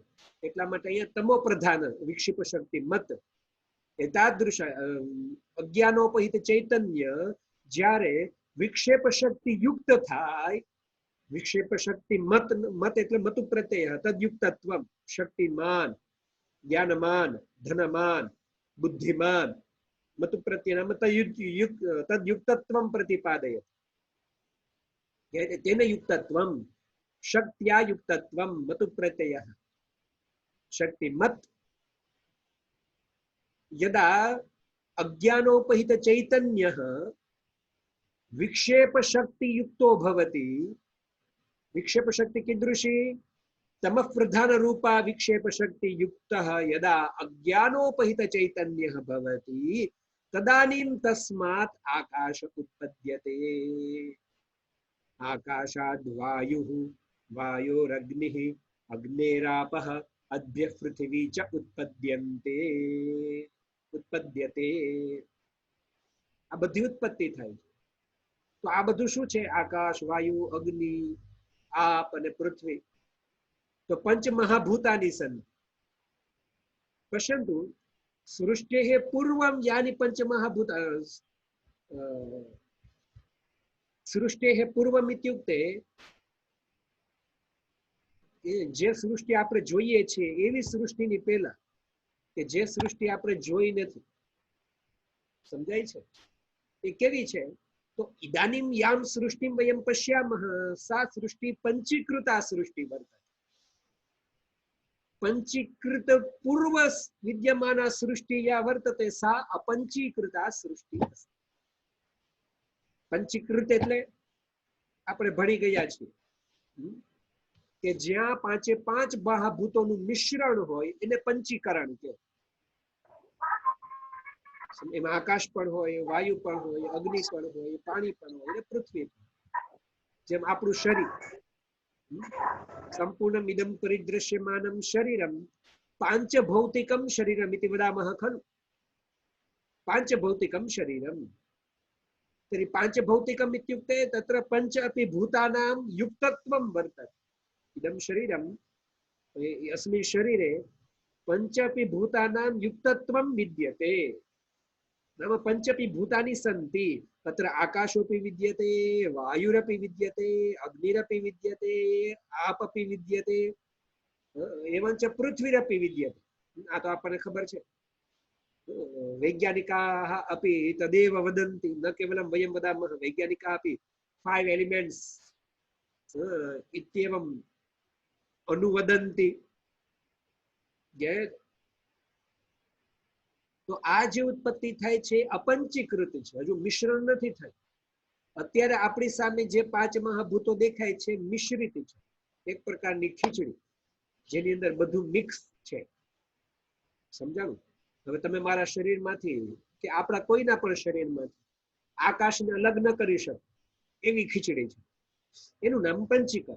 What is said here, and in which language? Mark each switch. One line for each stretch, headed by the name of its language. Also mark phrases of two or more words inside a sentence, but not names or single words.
Gujarati: એટલા માટે અહીંયા
Sanskrit: તમો પ્રધાન વિક્ષેપ શક્તિ મત એતાદૃશ અજ્ઞાનોપહિત ચૈતન્ય
Gujarati: જ્યારે વિક્ષેપ શક્તિ યુક્ત થાય, વિક્ષેપ શક્તિ મત, મત એટલે મતુ પ્રત્યય, તદયુક્તત્વમ, શક્તિમાન, જ્ઞાનમાન, ધનમાન, બુદ્ધિમાન,
Sanskrit: મતુ પ્રત્યયનામ તદયુક્તત્વમ પ્રતિપાદયત. તેન યુક્તત્વમ, શક્ત્યા યુક્તત્વમ, મતુ પ્રત્યય, શક્તિમત. यदा अज्ञानोपहित चैतन्यः विक्षेप शक्ति युक्तो भवति, विक्षेप शक्ति कीदृशी? तमः प्रधान रूपा विक्षेप शक्ति युक्तः यदा अज्ञानोपहित चैतन्यः भवति तदानीं तस्मात् आकाश उत्पद्यते. आकाशाद् वायुः, वायोरग्निः, अग्नेरापः, अद्भ्यः पृथिवी च उत्पद्यन्ते. उत्पद्यते.
Gujarati: આ બધી ઉત્પત્તિ થાય છે. તો આ બધું શું છે? આકાશ, વાયુ, અગ્નિ, આપ અને પૃથ્વી.
Sanskrit: तो पंच महाभूतानि सन्ति. पश्यन्तु, सृष्टेः पूर्वं यानि पंच महाभूत सृष्टेः पूर्वम् इत्युक्ते
Gujarati: જે સૃષ્ટિ આપણે જોઈએ છે એવી સૃષ્ટિની પહેલા, કે જે સૃષ્ટિ આપણે જોઈ નથી. સમજાય છે? એ કેવી છે?
Sanskrit: તો ઇદાનીમ યામ સૃષ્ટિમ વયમ પશ્યામઃ સા સૃષ્ટિ પંચીકૃતા સૃષ્ટિ વર્તતે. पंचीकृत पूर्व विद्यमाना सृष्टि या वर्तते सा अपंचीकृता सृष्टि अस्ति।
Gujarati: पंचीकृत એટલે આપણે ભણી ગયા છીએ કે જ્યાં પાંચે પાંચ મહાભૂતોનું મિશ્રણ હોય એને પંચીકરણ કહે। એમાં આકાશ પણ હોય, વાયુ પણ હોય, અગ્નિ પણ હોય, પાણી પણ હોય અને પૃથ્વી પણ। જેમ આપણું શરીર
Sanskrit: સંપૂર્ણ મિદમ પરિદૃશ્યમાનમ શરીરમ પાંચભૌતિકમ શરીરમ इति वदामः खलु। પાંચભૌતિકમ શરીરમ तर्हि पांचभौतिकम् इत्युक्ते तत्र पंच अपि भूतानां युक्तत्वं वर्तते। इदं शरीरम् अस्मिन् शरीरे पंच अपि भूतानां युक्तत्वं विद्यते। नाम पंच अपि भूतानि सन्ति। तत्र आकाशोऽपि विद्यते, वायुरपि विद्यते, अग्निरपि विद्यते, आपपि विद्यते, एवञ्च पृथ्वीरपि विद्यते।
Gujarati: આ તો આપને ખબર છે।
Sanskrit: वैज्ञानिकाः अपि तदेव वदन्ति, न केवलं वयं वदामः, वैज्ञानिकाः अपि 5 एलिमेंट्स इत्येवम् अनुवदन्ति।
Gujarati: તો આ જે ઉત્પત્તિ થાય છે અપંચીકૃત છે, હજુ મિશ્રણ નથી થયું। અત્યારે આપણી સામે જે 5 મહાભૂતો દેખાય છે મિશ્રિત છે, એક પ્રકારની ખીચડી જેની અંદર બધું મિક્સ છે। समजाणुं? હવે તમે મારા શરીરમાંથી કે આપણા કોઈના પણ શરીરમાંથી આકાશને અલગ ન કરી શકો એવી ખીચડી છે, એનું નામ પંચીકરણ।